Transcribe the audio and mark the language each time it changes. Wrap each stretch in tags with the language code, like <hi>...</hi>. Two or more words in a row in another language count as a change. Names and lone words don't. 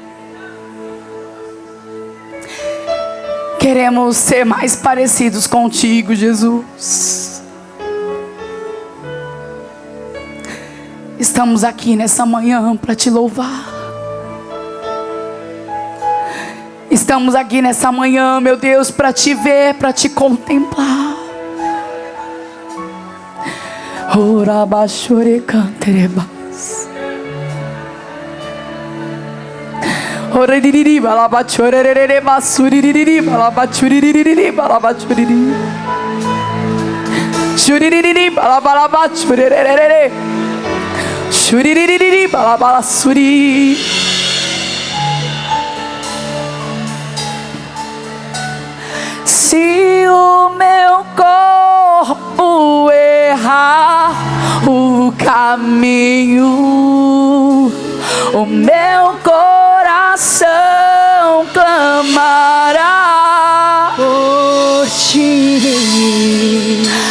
<pt>Queremos ser mais parecidos contigo, Jesus. Estamos aqui nessa manhã para te louvar. Estamos aqui nessa manhã, meu Deus, para te ver, para te contemplar. Ora bachore canterebas. Ora diriri balabachore rere basuri diriri balabachuri diriri balabachuri. Shuri balabalabachuri rere. Shuri balabalasuri. Se o meu corpo errar o caminho, o meu coração clamará por ti.</pt>